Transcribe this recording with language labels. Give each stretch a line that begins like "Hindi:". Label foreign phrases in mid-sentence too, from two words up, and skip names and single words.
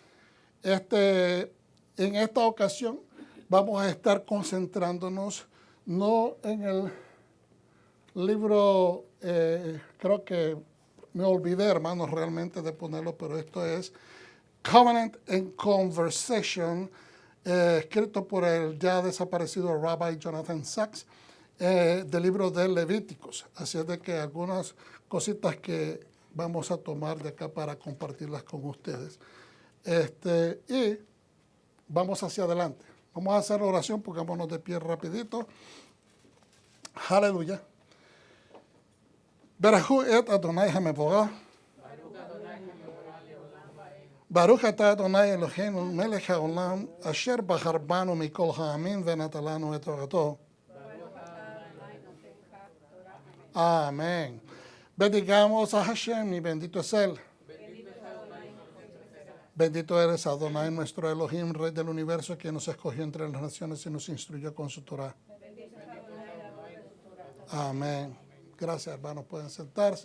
Spanish: En esta ocasión vamos a estar concentrándonos no en el libro, creo que me olvidé, hermanos, realmente de ponerlo, pero esto es Covenant and Conversation, escrito por el ya desaparecido Rabbi Jonathan Sacks, del libro de Levíticos. Así es de que algunas cositas que vamos a tomar de acá para compartirlas con ustedes. Y vamos hacia adelante. Vamos a hacer oración, pongámonos de pie rapidito. Aleluya.
Hebrew: ברכו את אדוני המבורך. ברוך אתה אדוני אלוהינו מלך העולם אשר בחר בנו מכל העמים ונתן לנו את תורתו.
Spanish: Amén. Bendigamos a Hashem y bendito es Él. Bendito eres Adonai, nuestro Elohim, Rey del universo, quien nos escogió entre las naciones y nos instruyó con su Torah. Amén. Gracias, hermanos. Pueden sentarse.